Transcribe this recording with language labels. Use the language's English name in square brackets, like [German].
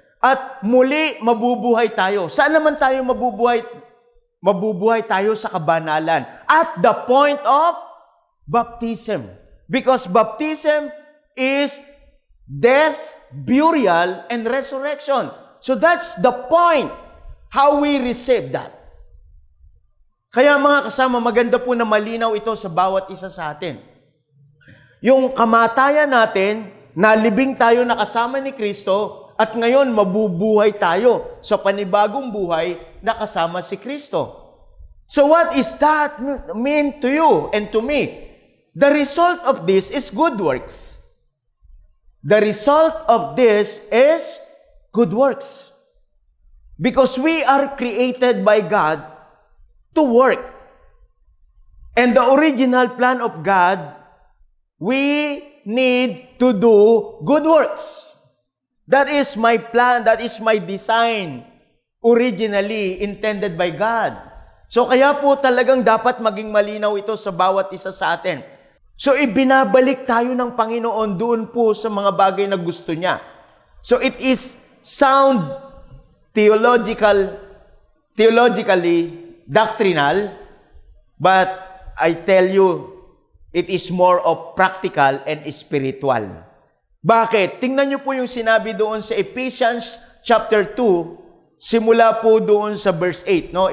[Filipino] At muli, mabubuhay tayo. Saan naman tayo mabubuhay? Mabubuhay tayo sa kabanalan. [English] At the point of baptism. Because baptism is death, burial, and resurrection. So that's the point. How we receive that. [Filipino] Kaya mga kasama, maganda po na malinaw ito sa bawat isa sa atin. Yung kamatayan natin, nalibing tayo na kasama ni Kristo, at ngayon mabubuhay tayo sa panibagong buhay na kasama si Kristo. [English] So what is that mean to you and to me? The result of this is good works. The result of this is good works. Because we are created by God to work. And the original plan of God we need to do good works. That is my plan, that is my design, originally intended by God. [Filipino] So kaya po talagang dapat maging malinaw ito sa bawat isa sa atin. So ibinabalik tayo ng Panginoon doon po sa mga bagay na gusto niya. [English] So it is sound theologically doctrinal, but I tell you, it is more of practical and spiritual. [Filipino] Bakit? Tingnan niyo po yung sinabi doon sa Ephesians chapter 2, simula po doon sa verse 8. No?